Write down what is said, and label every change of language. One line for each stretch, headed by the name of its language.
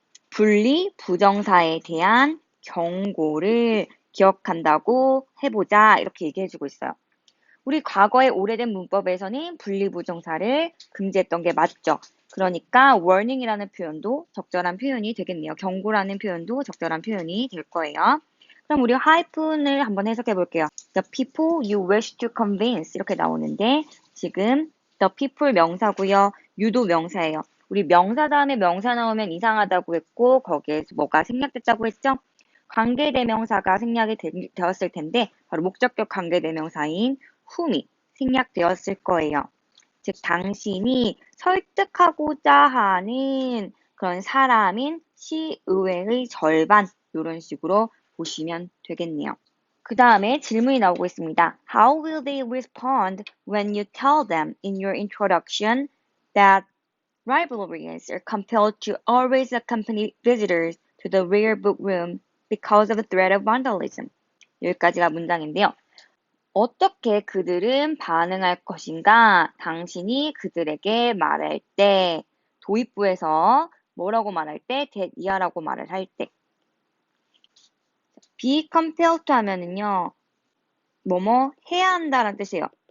Korean: 분리 부정사에 대한 경고를 기억한다고 해보자. 이렇게 얘기해주고 있어요. 우리 과거의 오래된 문법에서는 분리부정사를 금지했던 게 맞죠. 그러니까 warning이라는 표현도 적절한 표현이 되겠네요. 경고라는 표현도 적절한 표현이 될 거예요. 그럼 우리 하이픈을 한번 해석해 볼게요.
English: The people you wish to convince
Korean: 이렇게 나오는데 지금
English: the people
Korean: 명사고요. you도 명사예요. 우리 명사 다음에 명사 나오면 이상하다고 했고 거기에 뭐가 생략됐다고 했죠? 관계대명사가 생략이 되었을 텐데 바로 목적격 관계대명사인 whom이 생략되었을 거예요. 즉 당신이 설득하고자 하는 그런 사람인 시의회의 절반 이런 식으로 보시면 되겠네요. 그 다음에 질문이 나오고 있습니다.
English: How will they respond when you tell them in your introduction that librarians are compelled to always accompany visitors to the rare book room because of the threat of vandalism?
Korean: 여기까지가 문장인데요. 어떻게 그들은 반응할 것인가? 당신이 그들에게 말할 때, 도입부에서 뭐라고 말할 때? that 이하라고 말을 할 때. be compelled to 하면은요, 뭐뭐 해야 한다는 뜻이에요.